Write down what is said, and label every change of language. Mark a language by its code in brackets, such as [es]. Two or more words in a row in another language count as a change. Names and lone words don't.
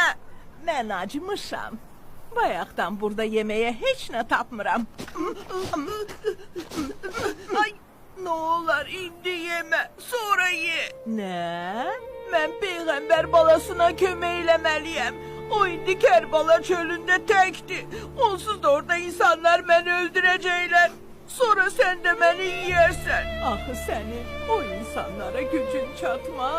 [az] Mən acımışam. Bayaqdan burada yeməyə heç nə tapmıram. Ay, ne olar indi yemə, sonra ye. Ne? Ben peygamber balasına kömək eləməliyəm. [tr] O indi Kerbala çölünde tekti. Onsuz da orada insanlar beni öldürecekler. [az] Sonra sen de beni yiyersen. Ahı senin o insanlara gücün çatmaz.